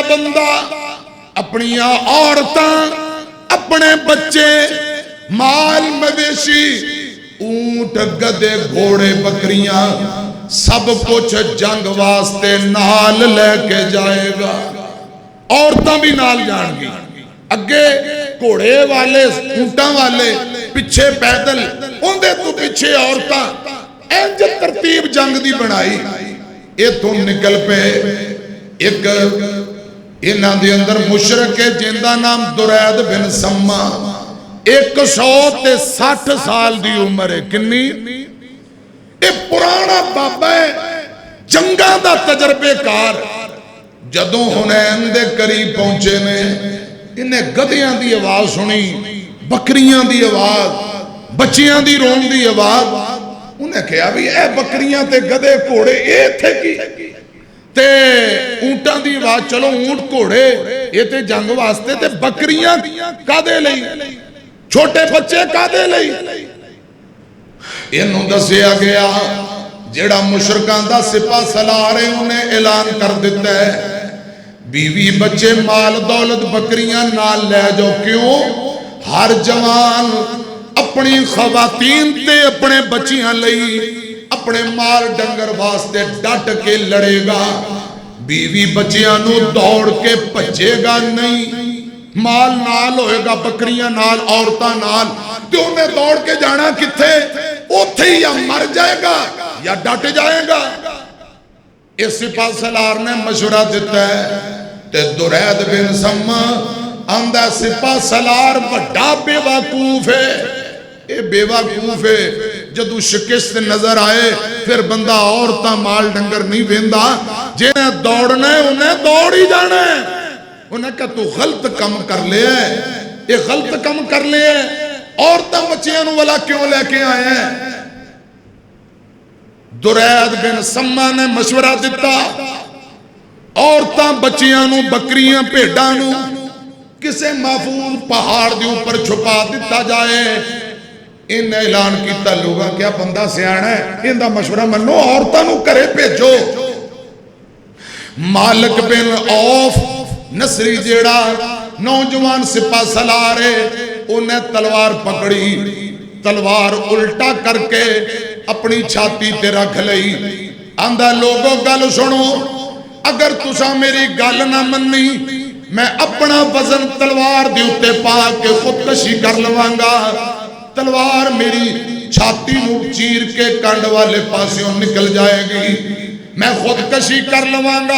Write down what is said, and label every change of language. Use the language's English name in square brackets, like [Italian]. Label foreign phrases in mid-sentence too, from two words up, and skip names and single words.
[Punjabi] بندہ اپنی عورتاں اپنے بچے مال مویشی اونٹ گدے گھوڑے بکریاں سب کچھ جنگ واسطے نال لے کے جائے گا عورتاں بھی نال جان گی اگے گھوڑے والے اونٹاں والے پیچھے پیدل اندے تو پیچھے عورتاں انج ترتیب جنگ دی بنائی یہ تو نکل پہ ایک انہاں دے اندر مشرک ہے جن دا نام درید بن سما 160 سال دی عمر ہے کنی یہ پرانا بابا ہے جنگاں دا تجربے کار جدوں حنین دے قریب پہنچے نے انہیں گدیاں دی آواز سنی بکریاں دی آواز بچیاں دی رون دی آواز انہیں کہا بھی اے بکریاں تے گدے گھوڑے اے تھے کی تے اونٹاں دی آواز چلو اونٹ گھوڑے یہ تے جنگ واسطے تے بکریاں کادے لئی چھوٹے بچے کادے لئی انہوں دسیا گیا جیڑا مشرکان دا سپاہ سالار ہے انہیں اعلان کر دیتا ہے بیوی بچے مال دولت بکریاں نال لے جاؤ. کیوں؟ ہر جوان اپنی خواتین تے اپنے بچیاں لئی اپنے مال ڈنگر واسطے ڈٹ کے لڑے گا. بیوی بچیاں نو دوڑ کے پجے گا نہیں. مال نال ہوئے گا بکریاں نال عورتاں نال تو انہیں دوڑ کے جانا کتھے؟ اوتھے یا مر جائے گا یا ڈٹ جائے گا. اس سپاہ سالار نے مشورہ دیتا ہے تے درید بن سما آندہ سپاہ سالار بڑا بے وقوف ہے. اے بے وقوف ہے جدو شکست نظر آئے پھر بندہ عورتاں مال ڈنگر نہیں ویندا. جنہیں دوڑنا ہے انہیں دوڑ ہی جانا ہے. انہیں کہا تو غلط کم کر لے ہے یہ غلط کم کر لے ہے. عورتاں بچیاں نو والا کیوں لے کے آئے ہیں؟ درید بن سما نے مشورہ دیتا عورتاں بچیاں نو بکریاں بھیڈاں نو کسے محفوظ پہاڑ دے اوپر چھپا دیتا جائے. ان اعلان کیتا لوگاں کیا بندہ سیانا ہے ان دا مشورہ منو عورتاں نو کرے بھیجو. مالک بن عوف نصری جیڑا نوجوان سپاہ سالار ہے انہیں تلوار پکڑی تلوار الٹا کر کے اپنی چھاتی تے رکھ لئی. آندہ لوگوں گل سنو اگر تسا میری گل نہ منی میں اپنا وزن تلوار دے اتے پا کے خودکشی کر لوانگا. تلوار میری چھاتی نو چیر کے کنڈ والے پاسیوں نکل جائے گی میں خودکشی کر لوانگا.